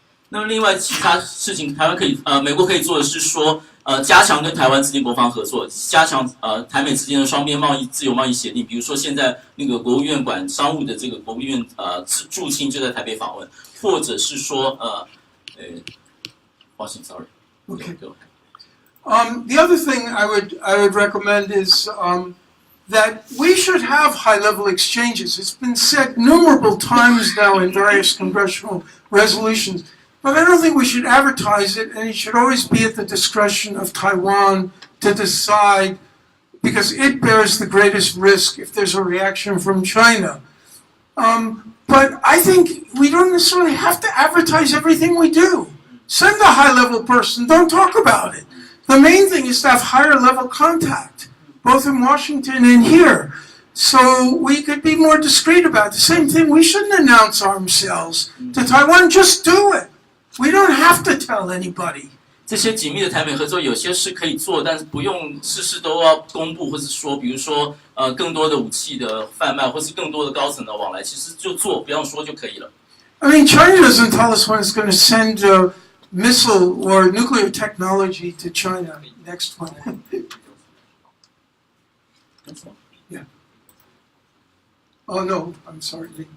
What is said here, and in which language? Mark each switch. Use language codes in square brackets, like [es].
[zh] 那么另外其他事情，美国可以做的是说，加强跟台湾之间国防合作，加强台美之间的双边自由贸易协定。比如说现在那个国务院管商务的这个国务院驻青就在台北访问，或者是说抱歉 ， [en] sorry。 Okay. The other thing I would recommend is that we should have high-level exchanges. It's been said innumerable times now in various congressional resolutions, but I don't think we should advertise it, and it should always be at the discretion of Taiwan to decide, because it bears the greatest risk if there's a reaction from China. But I think we don't necessarily have to advertise everything we do. Send a high-level person, don't talk about it. The main thing is to have higher level contact, both in Washington and here, so we could be more discreet about it. The same thing, we shouldn't announce arms sales to Taiwan, just do it. We don't have to tell anybody. 这些紧密的台美合作，有些是可以做，但是不用事事都要公布，或是说，比如说更多的武器的贩卖，或是更多的高层的往来，其实就做，不用说就可以了。 I mean, China doesn't tell us when it's going to send missile or nuclear technology to China. Next one. Yeah. Oh no, I'm sorry.